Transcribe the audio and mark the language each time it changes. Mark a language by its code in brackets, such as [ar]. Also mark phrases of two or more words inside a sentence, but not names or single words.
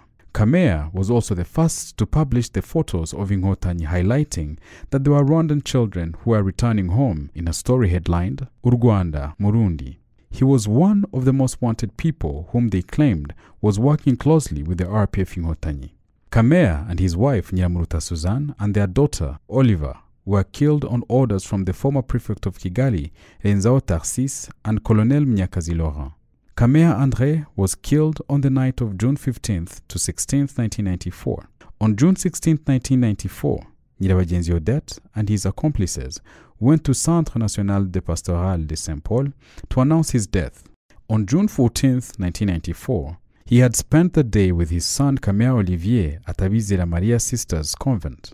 [en] Kamea was also the first to publish the photos of Inkotanyi, highlighting that there were Rwandan children who were returning home in a story headlined, Urwanda, Murundi. He was one of the most wanted people whom they claimed was working closely with the RPF Inkotanyi. Kamea and his wife Nyiramuruta Suzanne and their daughter Oliver were killed on orders from the former prefect of Kigali, Renzao Tustsis, and Colonel Mnyakazi Laurent. Kamea André was killed on the night of June 15th to 16th, 1994. On June 16th, 1994, Nyirabagenzi Odette and his accomplices went to Centre National de Pastorale de Saint-Paul to announce his death. On June 14th, 1994, he had spent the day with his son Kamea Olivier at Abizira Maria Sisters Convent.